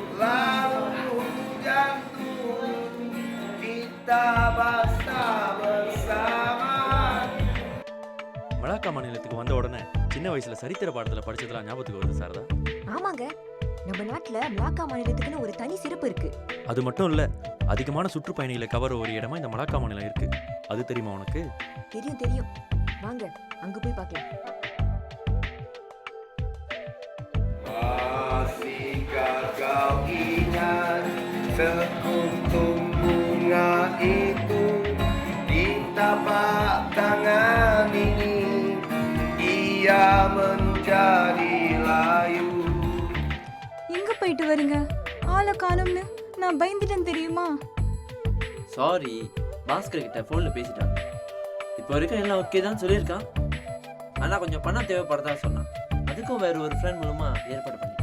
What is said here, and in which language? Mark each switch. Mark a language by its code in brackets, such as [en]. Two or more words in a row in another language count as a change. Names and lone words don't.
[ta] மலாக்கா மாநிலத்துக்கு வந்த உடனே சின்ன வயசுல சரித்திர பாடத்துல படிச்சதெல்லாம் ஞாபகத்துக்கு வருது சாரதா. ஆமாங்க, நம்ம நாட்டுல மிளாக்கா மாநிலத்துக்குன்னு ஒரு தனி சிறப்பு இருக்கு. அது மட்டும் இல்ல, அதிகமான சுற்றுப்பயணிகளை கவர ஒரு இடமா இந்த மலாக்கா மாநிலம் இருக்கு. அது தெரியுமா உனக்கு? தெரியும் தெரியும், வாங்க அங்க போய் பார்க்கலாம். [ms] Sekuntum bunga itu di tapak tangan ini, ia menjadi layu. [ta] எங்க போயிட்டு வரீங்க? ஆளை காணோம்னு நான் பயந்துட்டேன் தெரியுமா? சாரி, பாஸ்கர் கிட்ட ஃபோனில் பேசிட்டாங்க. இப்போ வரைக்கும் எல்லாம் ஓகே தான் சொல்லியிருக்கான். ஆனால் கொஞ்சம் பணம் தேவைப்படுறதா சொன்னான். அதுக்கும் வேற ஒரு ஃப்ரெண்ட் மூலமாக ஏற்பாடு பண்ணிட்டேன்.